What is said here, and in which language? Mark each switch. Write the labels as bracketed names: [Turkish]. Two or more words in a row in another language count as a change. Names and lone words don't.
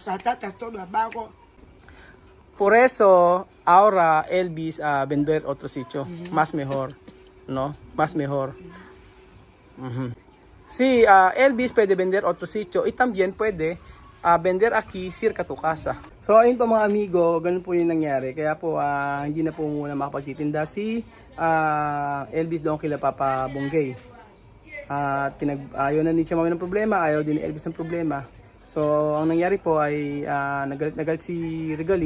[Spanish] patatas todo abajo. Por eso, ahora Elvis vender otro sitio. Más mejor. ¿No? Más mejor. Sí, Elvis puede vender otro sitio y también puede vender aquí cerca tu casa. [Filipino] So ayun po mga amigo, ganun po yung nangyari. Kaya po hindi na po muna makapagtitinda si Elvis doon kila Papa Bonggay. Ayaw na ni Chamame ng problema, ayaw din ni Elvis ng problema. So ang nangyari po ay nagalit si Regalin.